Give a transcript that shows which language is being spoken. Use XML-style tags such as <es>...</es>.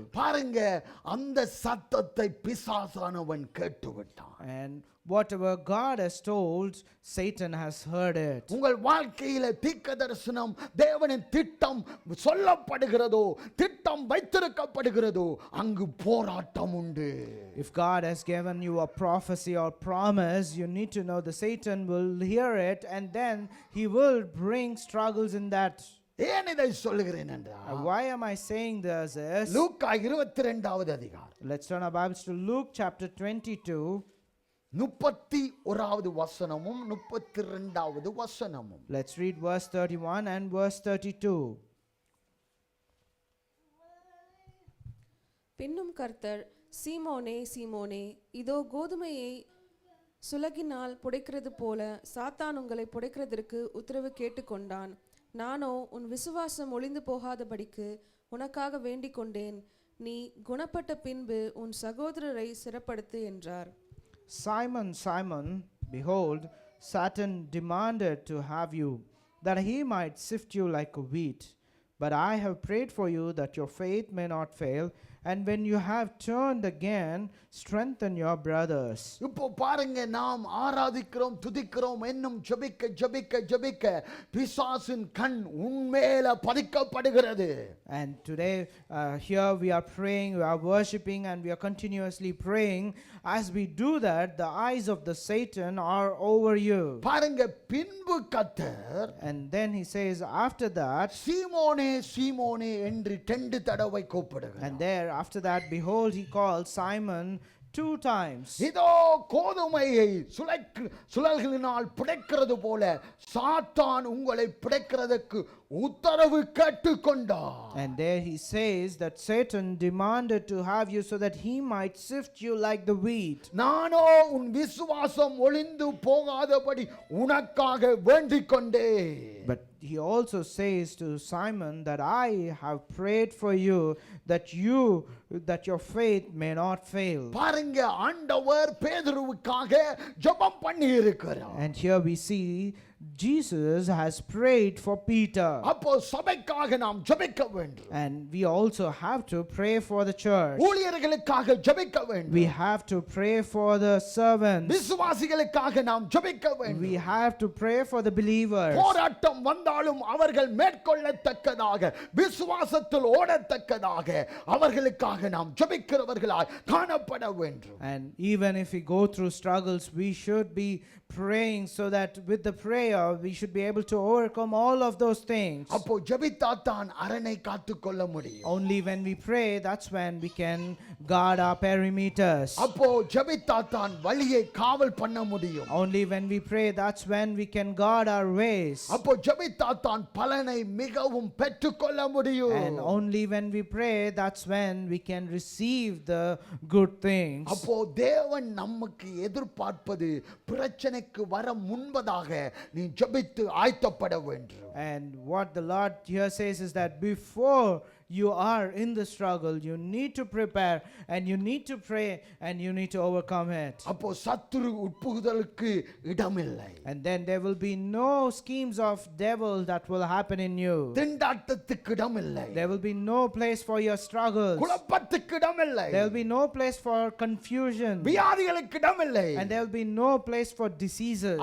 <ta>பாருங்க அந்த சத்தத்தை பிசாசானவன் கேட்டுவிட்டான்.</ta> <en>And whatever God has told, Satan has heard it.</en> <ta>உங்கள் வாழ்க்கையில தீர்க்கதரிசனம் தேவனின் திட்டம் சொல்லப்படுகிறதோ, திட்டம் வைத்திருக்கப்படுகிறதோ, அங்கு போராட்டம் உண்டு.</ta> <en>If God has given you a prophecy or promise, you need to know the Satan will hear it and then he will bring struggles in that.</en> <ta>ஏன் இதை சொல்லுகிறேன் என்றால்,</ta> <en>Why am I saying this is,</en> <ta>லூக்கா 22வது அதிகாரம்,</ta> <en>let's turn our Bibles to Luke chapter 22</en> <ta>31வது வசனமும் 32வது வசனமும்.</ta> <en>let's read verse 31 and verse 32.</en> <ta>பின்னும் கர்த்தர், சீமோனே சீமோனே, இதோ கோதுமையை சுலகினால் புடைக்கிறது போல சாத்தான் உங்களை புடைக்கிறதற்கு உத்தரவு கேட்டுக்கொண்டான். நானோ உன் விசுவாசம் ஒளிந்து போகாதபடிக்கு உனக்காக வேண்டிக் கொண்டேன். நீ குணப்பட்ட பின்பு உன் சகோதரரை சிறப்படுத்து என்றார்.</ta> <en>Simon, Simon, behold, Satan demanded to have you, that he might sift you like a wheat. But I have prayed for you that your faith may not fail, And when you have turned again, strengthen your brothers.</en> <ta>இப்போ பாருங்க, நாம் ஆராதிக்கிறோம், துதிக்கிறோம், இன்னும் ஜெபிக்க ஜெபிக்க ஜெபிக்க பிசாசின் கண் உன்மேல பதிக்கப்படுகிறது.</ta> <en>And today, here we are praying, we are worshiping, and we are continuously praying. As we do that, the eyes of the Satan are over you.</en> <ta>பாருங்க, பின்பு கர்த்தர்,</ta> <en>And then he says, after that,</en> <ta>சீமோனே சீமோனே என்று 2 தடவை கூப்பிடுகிறார்.</ta> <en>and there, after that, behold, he called Simon 2 times.</en> <ta>இதோ கோதுமையை சுழல்களினால் பிடைக்கிறது போல சாத்தான் உங்களை பிடைக்கிறதுக்கு உத்தரவு கேட்டுக்கொண்டார்.</ta> <en>And there he says that Satan demanded to have you so that he might sift you like the wheat.</en> <ta>நானோ உன் விசுவாசம் ஒளிந்து போகாதபடி உனக்காக வேண்டிக் கொண்டே.</ta> <en>But he also says to Simon that I have prayed for you that your faith may not fail.</en> <ta>பாருங்க, ஆண்டவர் பேதுருவுக்காக ஜெபம் பண்ணி இருக்கிறார்.</ta> <en>And here we see Jesus has prayed for Peter.</en> <ta>அப்போ சபைக்காக நாம் ஜெபிக்க வேண்டும்.</ta> <en>And we also have to pray for the church.</en> <ta>ஊழியர்களுக்காக ஜெபிக்க வேண்டும்.</ta> <en>We have to pray for the servants.</en> <ta>விசுவாசிகளுக்காக நாம் ஜெபிக்க வேண்டும்.</ta> <en>We have to pray for the believers.</en> <ta>போராட்டம் வந்தாலும் அவர்கள் மேற்கொள்ளத்தக்கதாக, விசுவாசத்தில் ஓடத்தக்கதாக அவர்களுக்காக நாம் ஜெபிக்கிறவர்களாய் காணப்பட வேண்டும்.</ta> <en>And even if we go through struggles, we should be praying so that with the prayer we should be able to overcome all of those things.</en> <ta>அப்போ ஜெபித்தாத்தான் அரணை காத்துக்கொள்ள முடியும்.</ta> <en>Only when we pray, that's when we can guard our perimeters.</en> <ta>அப்போ ஜெபித்தாத்தான் வழியை காவல் பண்ண முடியும்.</ta> <en>Only when we pray, that's when we can guard our ways.</en> <ta>அப்போ ஜெபித்தாத்தான் பலனை மிகவும் பெற்றுக்கொள்ள முடியும்.</ta> <en>And only when we pray, that's when we can receive the good things.</en> <ta>அப்போ தேவன் நமக்கு எதிர்பார்ப்பது பிரச்சனைக்கு வர முன்பதாக நீ ஜெபித்து ஆயத்தப்பட வேண்டும்.</ta> <en>And what the Lord here says is that before you are in the struggle, you need to prepare and you need to pray and you need to overcome it.</en> <ta>அப்போ சத்துரு உட்புகுதலுக்கு இடமில்லை.</ta> <en>And then there will be no schemes of devil that will happen in you.</en> <ta>திண்டாட்டத்துக்கு இடமில்லை.</ta> <en>There will be no place for your struggles.</en> <ta>குழப்பத்துக்கு இடமில்லை.</ta> <en>There will be no place for confusion.</en> <ta>வியாதிகளுக்கு இடமில்லை.</ta> <en>And there will be no place for diseases.</en>